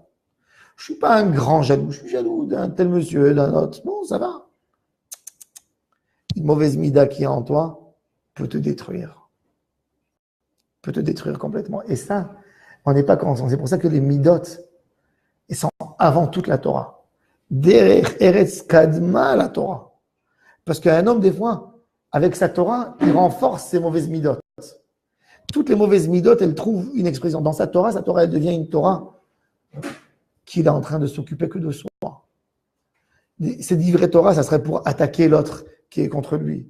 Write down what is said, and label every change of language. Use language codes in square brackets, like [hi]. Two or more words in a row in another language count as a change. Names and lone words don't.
[fr] Je ne suis pas un grand jaloux, je suis jaloux d'un tel monsieur, d'un autre. Bon, ça va. Une mauvaise mida qui est en toi peut te détruire. Peut te détruire complètement. Et ça, on n'est pas conscient. C'est pour ça que les midot, ils sont avant toute la Torah. [he] דרך ארץ קדמה לתורה. [fr] Parce qu'un homme, des fois, avec sa Torah, il renforce ses mauvaises midot. Toutes les mauvaises midot, elles trouvent une expression. Dans sa Torah, elle devient une Torah qu'il est en train de s'occuper que de soi. Cette vraie Torah, ça serait pour attaquer l'autre qui est contre lui.